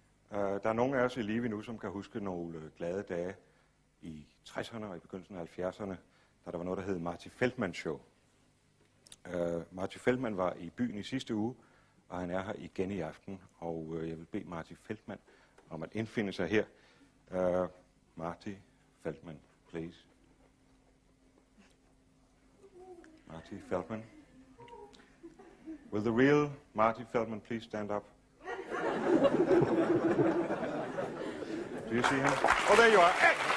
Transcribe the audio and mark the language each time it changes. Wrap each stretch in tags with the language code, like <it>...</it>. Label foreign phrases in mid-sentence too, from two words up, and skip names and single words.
<da>Der er nogle af os i live nu, som kan huske nogle glade dage i 60'erne og i begyndelsen af 70'erne, da der var noget, der hed Marty Feldman Show. Marty Feldman var i byen i sidste uge, og han er her igen i aften, og jeg vil bede Marty Feldman om at indfinde sig her.</da> <en>Marty Feldman, please. Marty Feldman. Will the real Marty Feldman please stand up? Do you see him? Oh, there you are. Hey!</en>